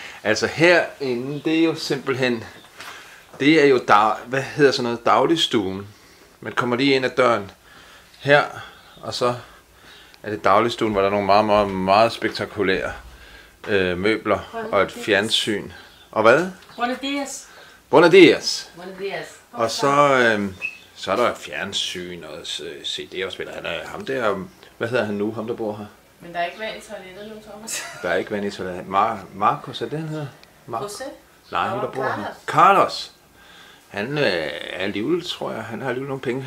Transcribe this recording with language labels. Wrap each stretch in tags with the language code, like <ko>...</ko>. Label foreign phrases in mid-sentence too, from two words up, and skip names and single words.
<da>Altså herinde, det er jo simpelthen, det er jo, hvad hedder sådan noget, dagligstuen. Man kommer lige ind ad døren her, og så er det dagligstuen, hvor der er nogle meget spektakulære møbler og et fjernsyn. Og hvad?</da> <es>Buenos dias. Buenos dias. Buenos dias.</es> <da>Og så er der et fjernsyn og CD-afspiller. Han er ham der, hvad hedder han nu, ham der bor her? Men der er ikke vand i toilettet nu, Thomas. Der er ikke vand i toilettet. Marcos, er det han hedder? José? Nej, ham der bor her. Carlos. Han er alligevel, tror jeg, han har alligevel nogle penge.</da>